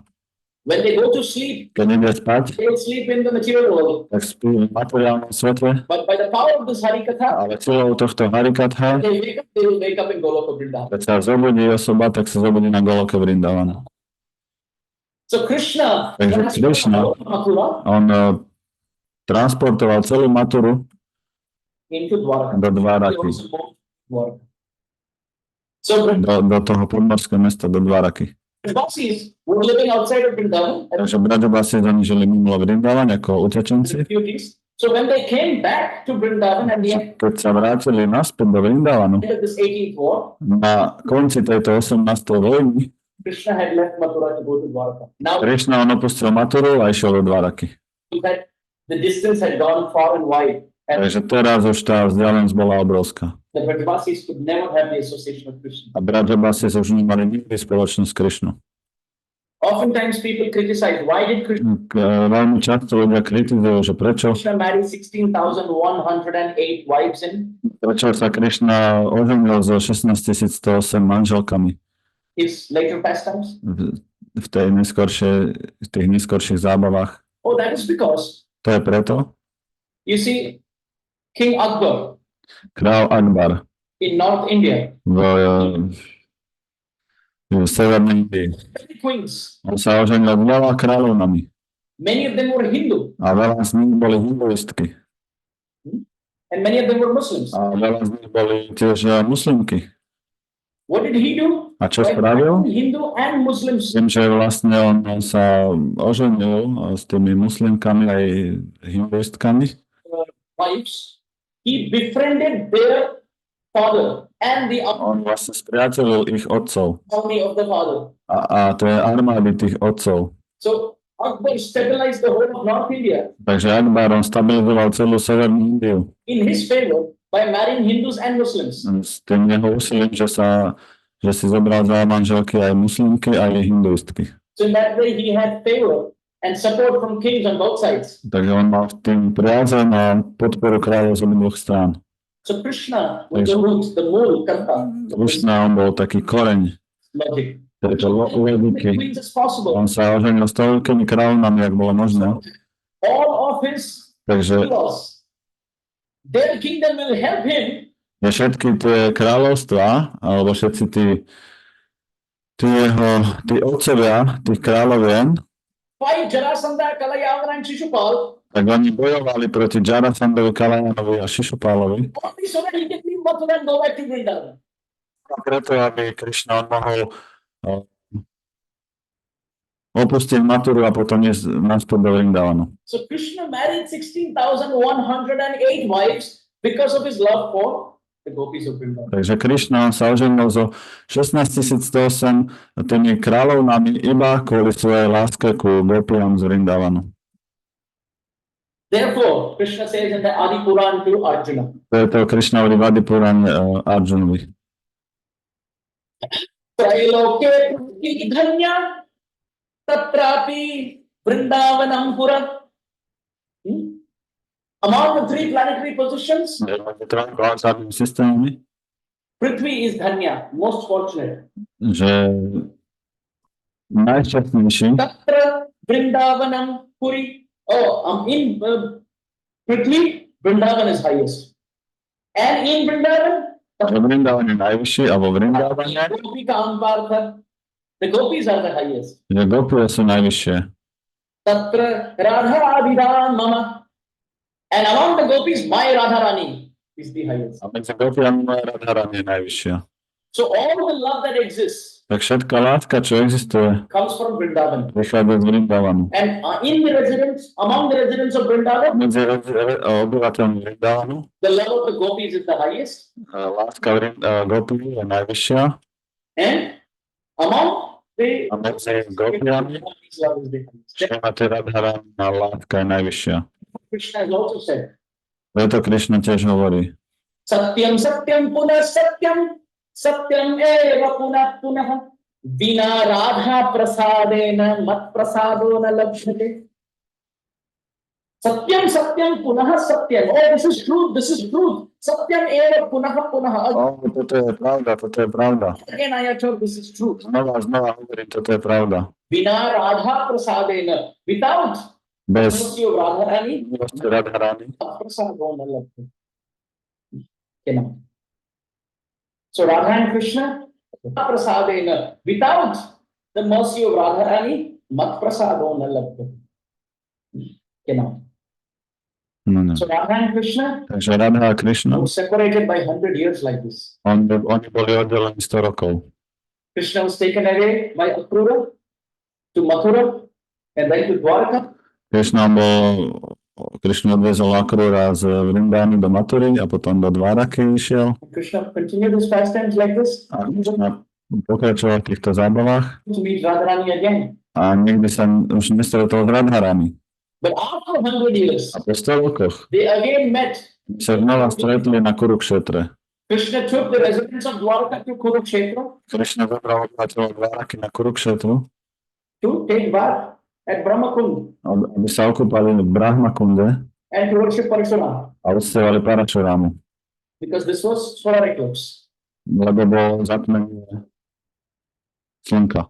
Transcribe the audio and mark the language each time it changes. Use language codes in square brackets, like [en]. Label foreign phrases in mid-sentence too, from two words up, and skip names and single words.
[en] when they go to sleep, [sk] keď ide spať, [en] they will sleep in the material world. [sk] tak spí v materiálnom svete, [en] But by the power of this Harikatha, [sk] ale silou tohto Harikatha, [en] they will wake up in Goloka Vrindavan. [sk] keď sa zobudí osoba, tak sa zobudí na Goloke Vrindavana. [en] So Krishna, [sk] Takže Krishna, Mathura on transportoval celú Maturu [en] into Dwaraka. [sk] do [en] He [sk] Dváraky, [en] also moved to Dwaraka. So [sk] do toho podmorského mesta, do Dváraky. [en] Vasis were living outside of Vrindavan as [sk] Takže Brajabáci oni žili mimo Vrindavan ako utečenci. [en] refugees. So when they came back to Vrindavan at the end [sk] Keď sa vrátili naspäť do Vrindavanu, [en] of this 18th war, [sk] na konci tejto 18. vojny, [en] Krishna had left Mathura to go to Dwaraka. Now [sk] Krišna on opustil Maturu a išiel do Dváraky. [en] that the distance had gone far and wide, and [sk] Takže teraz už tá vzdialenosť bola obrovská. [en] the Brajvasis could never have the association of Krishna. [sk] A Brajabáci už nemali nikdy spoločnosť s Krišnou. [en] Oftentimes people criticize why did [sk] Veľmi často ľudia kritizujú, že prečo [en] marry 16,108 wives [sk] Prečo sa Krišna oženil so 16 108 manželkami [en] his later pastimes? [sk] v tých neskorších zábavách? [en] Oh, that is because, [sk] To je preto, [en] you see, King Akbar [sk] král Akbar [en] in North India, [sk] v Severnej Indii. [en] many queens, [sk] On sa oženil s veľa kráľovnami [en] many of them were Hindu [sk] a veľa z nich boli hinduistky [en] and many of them were Muslims. [sk] a veľa z nich boli tiež muslimky. [en] What did he do? [sk] A čo [en] By [sk] spravil? [en] marrying Hindu and Muslims [sk] Tým, že vlastne on sa oženil s tými muslimkami aj hinduistkami, [en] wives, he befriended their father and the [sk] on vlastne spriateľil ich otcov [en] army of the father. [sk] a to je armády tých otcov. [en] So Akbar stabilized the whole of North India [sk] Takže Akbar on stabilizoval celú Severnú Indiu [en] in his favor by marrying Hindus and Muslims. [sk] s tým jeho úsilím, že si zobral za manželky aj muslimky, aj hinduistky. [en] So in that way he had favor and support from kings on both sides. [sk] Takže on mal tým priazeň a podporu kráľov z obidvoch strán. [en] So Krishna was the root, the [hi] मूल कर्ता, [sk] Krishna on bol taký koreň [en] logic. [sk] tejto [en] As [sk] logiky. [en] many queens as possible. [sk] On sa oženil s toľkými kráľovnami, ak bolo možné. [en] All of his [sk] Takže [en] laws, their kingdom will help him [sk] všetky tie kráľovstvá, alebo všetci tí otcovia, tých kráľovien, [en] fight Jarasandha, Kalayavana and Shishupal [sk] tak oni bojovali proti Jarasandovi, Kalajanovi a Šišupálovi. [en] only so that he can leave Mathura and go back to Vrindavan. [sk] A preto, aby Krišna mohol opustiť Maturu a potom ísť naspäť do Vrindavanu. [en] So Krishna married 16,108 wives because of his love for the gopis of Vrindavan. [sk] Takže Krišna sa oženil so 16 108 tými kráľovnami iba kvôli svojej láske ku gopiam z Vrindavanu. [en] Therefore, Krishna says in the Adi Puran to Arjuna, [sk] Preto Krišna hovorí v Adi Purane Arjunovi. [sa] त्रैलोक्ये पृथिवी धन्या तत्रापि वृन्दावनम् पुरी. [en] Among the three planetary positions, [sk] Systémami, [en] Prithvi is Dhanya, most fortunate. [sk] že najšťastnejší [sa] तत्र वृन्दावनम् पुरी. [en] In Prithvi, Vrindavan is highest. And in Vrindavan, [sk] vo Vrindavane najvyšší a vo Vrindavane, [en] the gopis are the highest. [sk] že gopie sú najvyššie. [sa] तत्र राधा मम. [en] And among the gopis, my Radharani is the highest. [sk] A medzi gopiami moja Radharani je najvyššia. [en] So all the love that exists [sk] Tak všetká láska, čo existuje, [en] comes from Vrindavan. [sk] prichádza z Vrindavanu. [en] And among the residents of Vrindavan, [sk] Medzi obyvateľmi Vrindavanu [en] the love of the gopis is the highest. [sk] láska gopí je najvyššia [en] And among the [sk] a medzi gopiami [en] gopis, love is the highest. [sk] Šrimati Radharani láska je najvyššia. [en] Krishna has also said, [sk] Preto Krišna tiež hovorí, [sa] सत्यं सत्यं पुनः सत्यं सत्यम् एव पुनः पुनः विना राधा प्रसादेन मत् प्रसादो न लभ्यते. सत्यं सत्यं पुनः सत्यं. [en] Oh, this is truth, this is truth. [sa] सत्यम् एव पुनः पुनः. [sk] toto je pravda. [en] Again I have told this is truth. [sk] Znova hovorím, toto je pravda. [sa] विना राधा प्रसादेन. [en] Without [sk] Bez [en] mercy of Radharani, [sk] milosti Radharani [sa] मत् प्रसादो न लभ्यते. [en] So Radha and Krishna, [sa] Prasadena. [en] Without the mercy of Radharani, [sa] मत् प्रसादो न लभ्यते. [en] No. So Radha and Krishna [sk] Takže Radha a Krišna, [en] were separated by 100 years like this. [sk] oni boli oddelení 100 rokov. [en] Krishna was taken away by Akrura to Mathura and then to Dwarka. [sk] Krišna odviezol Akrura z Vrindavanu do Matury a potom do Dváraky išiel. [en] Krishna continued his pastimes like this [sk] A Krišna pokračoval v týchto zábavách [en] to meet Radharani again. [sk] a nikdy sa už nestretol s Radharami. [en] But after 100 years, [sk] A po 100 rokoch [en] they again met. [sk] sa znova stretli na Kurukšetre. [en] Krishna took the residents of Dwarka to Kurukshetra. [sk] Krišna zobral obyvateľov Dváraky na Kurukšetru [en] to take bath at Brahmakund [sk] aby sa okúpali v Brahmakunde [en] and to worship Parashurama, [sk] a uctievali Parašurámu, [en] because this was solar eclipse. [sk] lebo bolo zatmenie slnka.